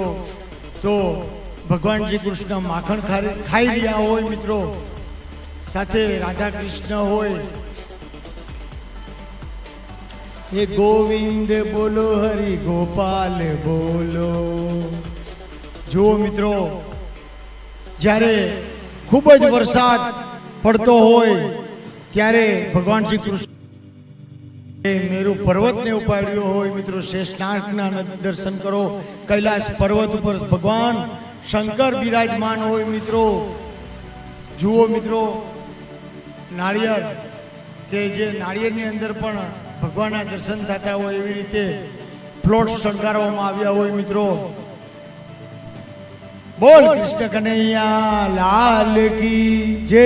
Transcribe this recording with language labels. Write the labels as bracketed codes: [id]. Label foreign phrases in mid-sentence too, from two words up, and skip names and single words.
[gu] તો ભગવાન શ્રી કૃષ્ણ માખણ ખાઈ રહ્યા હોય મિત્રો, સાથે રાધા કૃષ્ણ હોય, એ ગોવિંદ બોલો, હરિ ગોપાલ બોલો। જુઓ મિત્રો, જ્યારે ખૂબ જ વરસાદ પડતો હોય ત્યારે ભગવાન શ્રી કૃષ્ણ મેરુ પર્વતને ઉપાડ્યો હોય મિત્રો। શેષનાગના દર્શન કરો, કૈલાશ પર્વત પર ભગવાન શંકર બિરાજમાન હોય મિત્રો. જુઓ મિત્રો, નાળિયેર કે જે નાળિયેરની અંદર પણ ભગવાનના દર્શન થતા હોય એવી રીતે પ્લોટ શણગારવામાં આવ્યા હોય મિત્રો. બોલ કૃષ્ણ કનૈયા લાલ કી જય.